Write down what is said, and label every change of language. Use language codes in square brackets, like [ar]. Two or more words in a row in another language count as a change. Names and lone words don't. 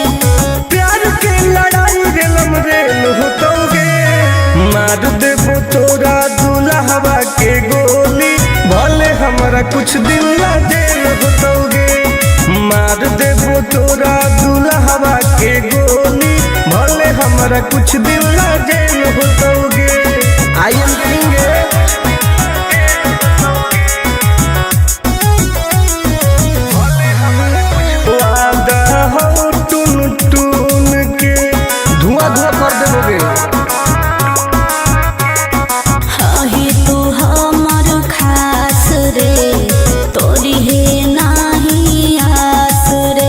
[bho] प्यार के लड़ाई रेलम रेल होतोगे, मार देबो तोरा दुल्हवा के गोली, भले हमारा कुछ दिन ला जेल होतोगे। मार देबो तोरा दुल्हवा के गोली, भले हमारा कुछ दिन ला जेल होतोगे। [en] I am king. [bho] वादा हो टून टून के धुआं धुआं कर देबोगे। ही तू हमर खास रे, तोरी है नाही आस रे।